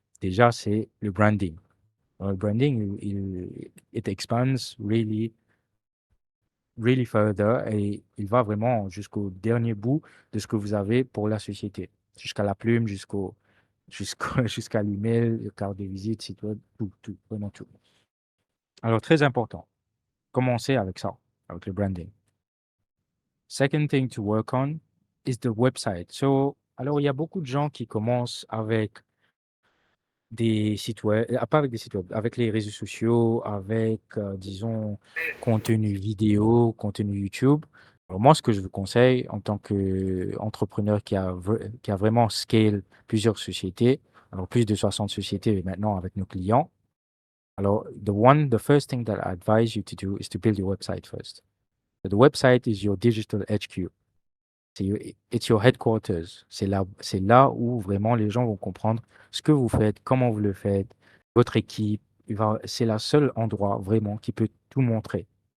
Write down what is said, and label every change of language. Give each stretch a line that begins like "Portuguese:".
French: Déjà, c'est le branding. Le branding,
English: it expands really, really further
French: et il va vraiment jusqu'au dernier bout de ce que vous avez pour la société, jusqu'à la plume, jusqu'à l'email, carte de visite, site web, tout, vraiment tout. Alors, très important, commencez avec ça, avec le branding.
English: Second thing to work on is the website.
French: So, alors, il y a beaucoup de gens qui commencent avec des sites web, pas avec des sites web, avec les réseaux sociaux, avec, disons, contenu vidéo, contenu YouTube. Alors moi, ce que je vous conseille en tant qu'entrepreneur qui a vraiment scale plusieurs sociétés, alors plus de 60 sociétés maintenant avec nos clients.
English: Alors, the first thing that I advise you to do is to build your website first. The website is your digital HQ. It's your headquarters.
French: C'est là où vraiment les gens vont comprendre ce que vous faites, comment vous le faites, votre équipe. C'est la seule endroit vraiment qui peut tout montrer.